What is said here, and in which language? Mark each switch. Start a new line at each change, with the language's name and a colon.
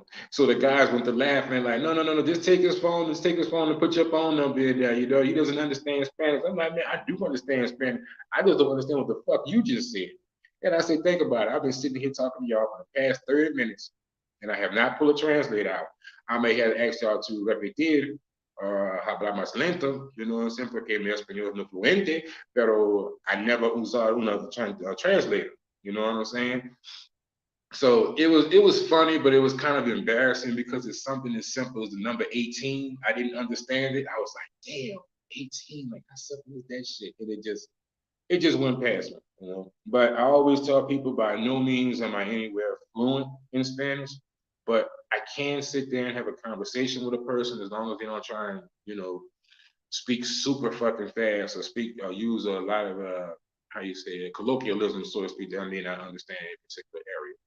English: So the guys went to laughing like, no, no, no, no, just take his phone, and put your phone number in there. He doesn't understand Spanish. I'm like, man, I do understand Spanish. I just don't understand what the fuck you just said. And I said, think about it. I've been sitting here talking to y'all for the past 30 minutes, and I have not pulled a translate out.
Spanish: I may have asked y'all to repetir, hablar más lento, porque mi español no fluente, pero I never usar una translator.
English: You know what I'm saying? So it was funny, but it was kind of embarrassing because it's something as simple as the number 18. I didn't understand it. I was like, damn, 18, like how simple is that shit? And it just went past me. But I always tell people, by no means am I anywhere fluent in Spanish, but I can sit there and have a conversation with a person as long as they don't try and, speak super fucking fast or speak or use a lot of how you say it, colloquialism, so to speak, that I may not understand in a particular area.